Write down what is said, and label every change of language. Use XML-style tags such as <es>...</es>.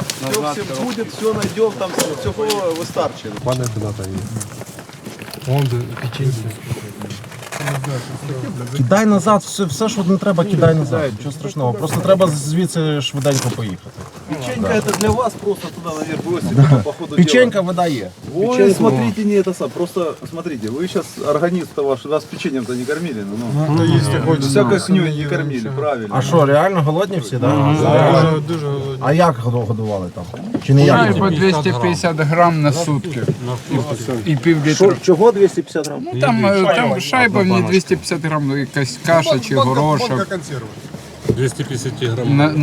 <ru>Все всем будет, все найдем, там всего выстарчим.</ru> <uk>кидай назад, все, що не треба, кидай назад. Нічого страшного. Просто треба звідси швиденько поїхати.</uk> <ru>Печенька это для вас, просто туда наверх бросите по ходу</ru> <uk>Печенька вода є.</uk> <ru>Ой, смотрите, не это сам. Просто смотрите, вы сейчас организм-то ваш, вас печеньем-то не кормили, ну. Всякой хнёй не кормили, правильно.</ru> <uk>А що, реально голодні всі, так? Дуже А як годували там? Чи не як? По 250 грам на сутки. І пів літра. Чого 250 грам? Ну, там шайба мені 250 грам, ну, якась каша чи горошок.</uk> <ru>250 грамм.</ru>